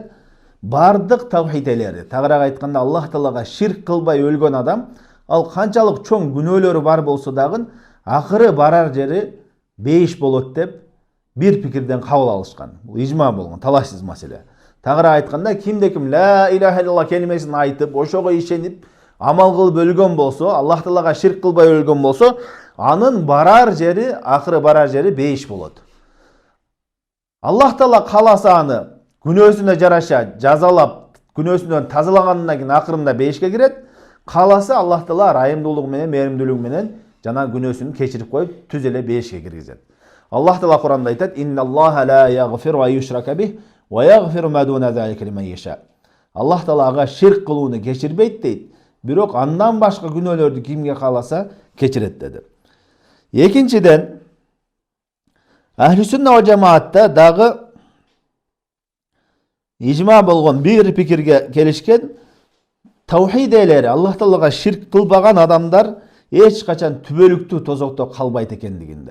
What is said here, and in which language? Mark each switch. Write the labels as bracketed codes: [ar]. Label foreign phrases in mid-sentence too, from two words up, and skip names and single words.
[ky] Бардык таухид ээлери, тагыраак айтканда Аллах Таалага ширк кылбай өлгөн адам, ал канчалык чоң күнөөлөрү бар болсо дагы, акыры барар жери бейиш болот деп бир пикирден кабыл алышкан. Бул ижма болгон, талашсыз маселе. Тагыраак айтканда, кимде ким [ar] لا إله إلا الله [ky] келимесин айтып, ошого ишенип, амал кылып өлгөн болсо, Аллах Таалага ширк кылбай өлгөн болсо, анын барар жери, акыры барар жери бейиш болот. Аллах Таала кааласа аны күнөөсүнө жараша жазалап, күнөөсүнөн тазалагандан кийин акырында бейишке кирет. Кааласа Аллах Таала райымдуулугу менен, мээримдүүлүгү менен жана күнөөсүн кечирип коюп, түз эле бейишке киргизет. Аллах Таала Куранда айтат: [ar] "إن الله لا يغفر ويشرك به ويغفر ما دون ذلك لمن يشاء." [ky] Аллах Таалага ширк кылууну кечирбейт дейт, бирок андан башка күнөөлөрдү кимге кааласа кечирет деди. Экинчиден, ахли сүнна ва жамаатта дагы ижма болгон бир пикирге келишкен, таухид ээлери, Аллах Таалага ширк кылбаган адамдар эч качан түбөлүктүү тозокто калбайт экендигинде.